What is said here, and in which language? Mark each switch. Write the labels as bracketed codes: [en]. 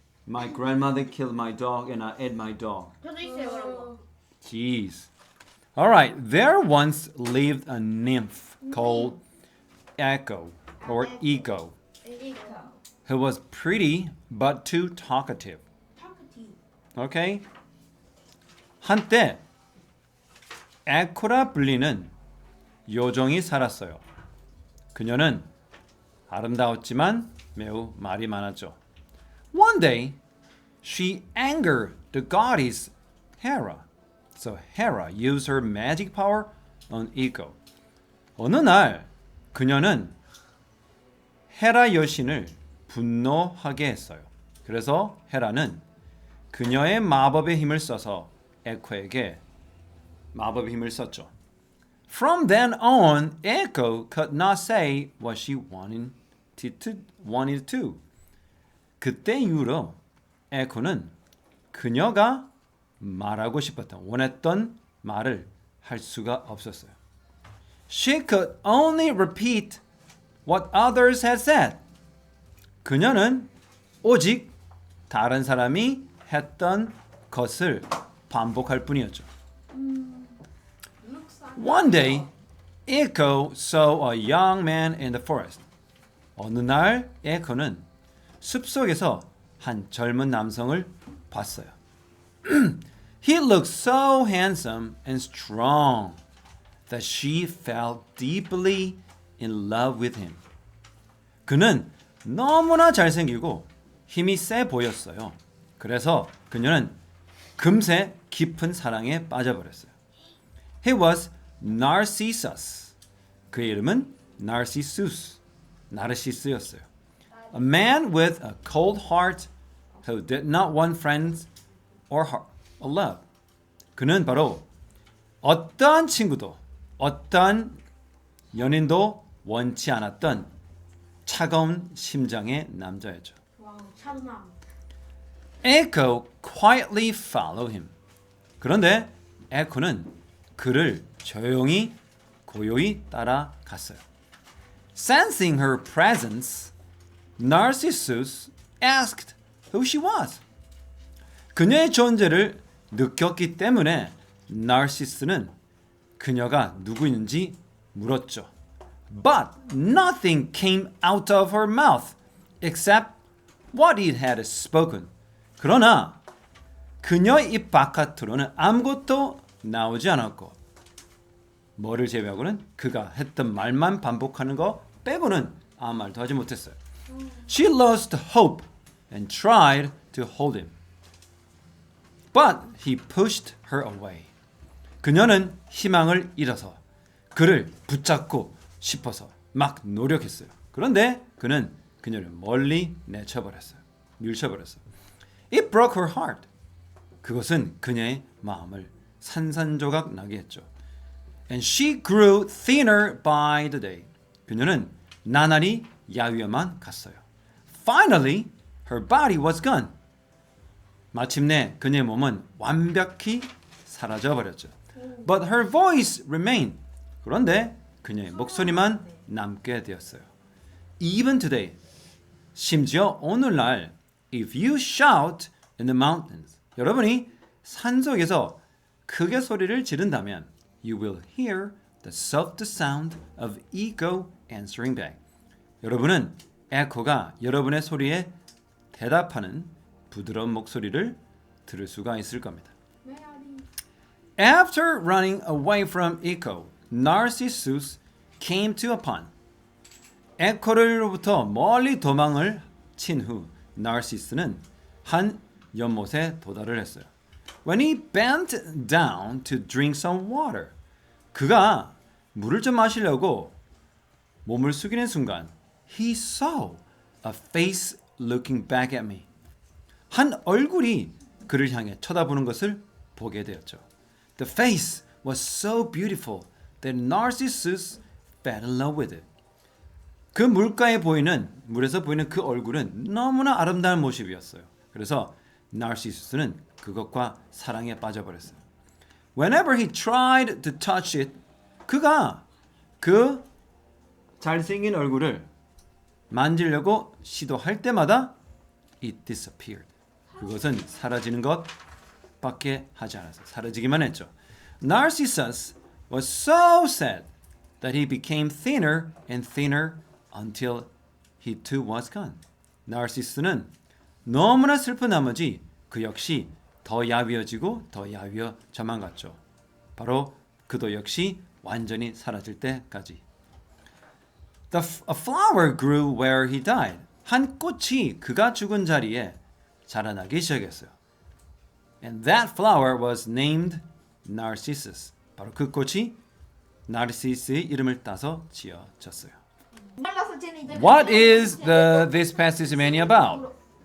[en] My grandmother killed my dog and I ate my dog. [ko] 저도 있어요 그런 거. [en] Jeez. All right. There once lived a nymph called Echo or Eco, who was pretty but too talkative. Okay? [ko] 한때 에코라 불리는 요정이 살았어요. 그녀는 아름다웠지만 매우 말이 많았죠. [en] One day, she angered the goddess Hera. So Hera used her magic power on Eco. [ko] 어느 날 그녀는 헤라 여신을 분노하게 했어요. 그래서 헤라는 그녀의 마법의 힘을 써서 에코에게 마법의 힘을 썼죠. [en] From then on, Echo could not say what she wanted to. [ko] 그때 이후로 에코는 그녀가 말하고 싶었던 원했던 말을 할 수가 없었어요. [en] She could only repeat what others had said. [ko] 그녀는 오직 다른 사람이 했던 것을 반복할 뿐이었죠. [en] One day, Echo saw a young man in the forest. [ko] 어느 날 에코는 숲속에서 한 젊은 남성을 봤어요. [en] He looked so handsome and strong that she fell deeply in love with him. [ko] 그는 너무나 잘생기고 힘이 세 보였어요. 그래서 그녀는 금세 깊은 사랑에 빠져버렸어요. [en] He was Narcissus. [ko] 그의 이름은 Narcissus, 나르시스였어요. [en] A man with a cold heart who did not want friends or love. [ko] 그는 바로 어떠한 친구도 어떠한 연인도 원치 않았던 차가운 심장의 남자였죠. 와우 차분함. [en] Echo quietly followed him. [ko] 그런데 에코는 그를 조용히 고요히 따라갔어요. [en] Sensing her presence, Narcissus asked who she was. [ko] 그녀의 존재를 느꼈기 때문에 나르시스는 그녀가 누구인지 물었죠. [en] But nothing came out of her mouth except what it had spoken. [ko] 그러나 그녀의 입 바깥으로는 아무것도 나오지 않았고 뭐를 제외하고는 그가 했던 말만 반복하는 거 빼고는 아무 말도 하지 못했어요. [en] She lost hope and tried to hold him. But he pushed her away. [ko] 그녀는 희망을 잃어서 그를 붙잡고 싶어서 막 노력했어요. 그런데 그는 그녀를 멀리 내쳐버렸어요. 밀쳐버렸어요. [en] It broke her heart. [ko] 그것은 그녀의 마음을 산산조각 나게 했죠. [en] And she grew thinner by the day. [ko] 그녀는 나날이 야위어만 갔어요. [en] Finally, her body was gone. [ko] 마침내 그녀의 몸은 완벽히 사라져 버렸죠. [en] But her voice remained. [ko] 그런데 그녀의 목소리만 남게 되었어요. [en] Even today, [ko] 심지어 오늘날, [en] if you shout in the mountains, [ko] 여러분이 산속에서 크게 소리를 지른다면, [en] you will hear the soft sound of echo answering back. [ko] 여러분은 에코가 여러분의 소리에 대답하는 부드러운 목소리를 들을 수가 있을 겁니다. [en] After running away from echo, Narcissus came to a pond. [ko] 에코로부터 멀리 도망을 친 후 나르시스는 한 연못에 도달을 했어요. [en] When he bent down to drink some water, [ko] 그가 물을 좀 마시려고 몸을 숙이는 순간 [en] he saw a face looking back at me. [ko] 한 얼굴이 그를 향해 쳐다보는 것을 보게 되었죠. [en] The face was so beautiful that Narcissus fell in love with it. [ko] 그 물가에 보이는 물에서 보이는 그 얼굴은 너무나 아름다운 모습이었어요. 그래서 나르시수스는 그것과 사랑에 빠져버렸어요. [en] Whenever he tried to touch it, [ko] 그가 그 잘생긴 얼굴을 만지려고 시도할 때마다 [en] it disappeared. [ko] 그것은 사라지는 것밖에 하지 않았어요. 사라지기만 했죠. [en] Narcissus was so sad that he became thinner and thinner until he too was gone. [ko] 나르시스는 너무나 슬픈 나머지 그 역시 더 야위어지고 더 야위어져만 갔죠. 바로 그도 역시 완전히 사라질 때까지. [en] A flower grew where he died. [ko] 한 꽃이 그가 죽은 자리에 자라나기 시작했어요. [en] And that flower was named Narcissus. [ko] 바로 그 꽃이 나르시스의 이름을 따서 지어졌어요. [en] What is this passage mainly about?